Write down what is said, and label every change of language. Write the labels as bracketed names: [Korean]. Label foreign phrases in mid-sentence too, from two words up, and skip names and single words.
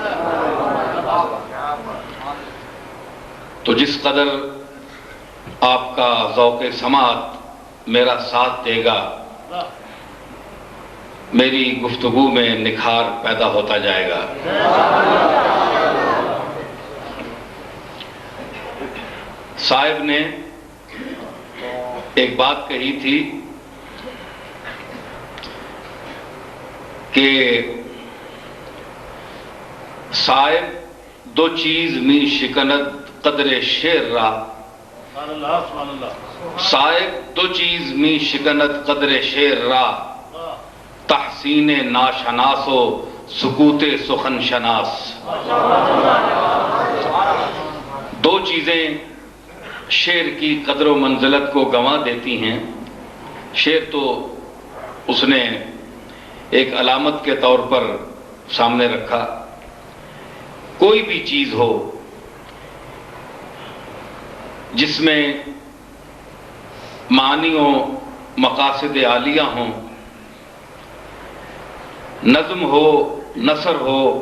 [Urdu] تو جس قدر آپ کا ذوق سماعت میرا ساتھ دے گا، میری گفتگو میں نکھار پیدا ہوتا جائے گا. صاحب نے ایک بات کہی تھی کہ صاحب [Persian] دو چیز می شکند قدر شیر را صاحب دو چیز می شکنت قدر شیر را تحسین ناشناس و سکوت سخن شناس. [Urdu] دو چیزیں شعر کی قدر و منزلت کو گنوا دیتی ہیں. شعر تو اس نے ایک علامت کے طور پر سامنے رکھا. کوئی بھی چیز ہو جس میں معانی و مقاصد عالیہ ہوں، نظم ہو، نثر ہو،